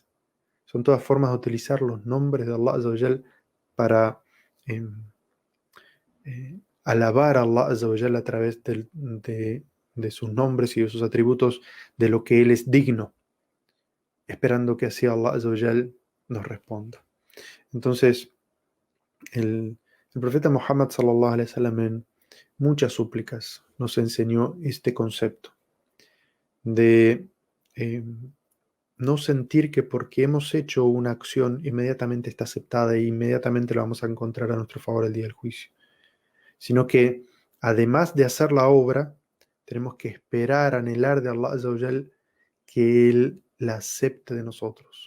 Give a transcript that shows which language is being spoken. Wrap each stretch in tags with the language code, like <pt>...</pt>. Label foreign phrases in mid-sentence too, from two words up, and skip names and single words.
<es>Son todas formas de utilizar los nombres de</es> <ar>الله عز وجل</ar> <es>para alabar a</es> <ar>الله عز وجل</ar> <es>a través de sus nombres y de sus atributos, de lo que Él es digno, esperando que así</es> <ar>الله عز وجل</ar> <es>nos responda. Entonces, el profeta Muhammad</es> <ar>صلى الله عليه وسلم</ar> <es>en muchas súplicas nos enseñó este concepto de no sentir que porque hemos hecho una acción inmediatamente está aceptada e inmediatamente la vamos a encontrar a nuestro favor el día del juicio, sino que además de hacer la obra, tenemos que esperar, anhelar de</es> <ar>الله عز وجل</ar> <es>que Él la acepte de nosotros.</es>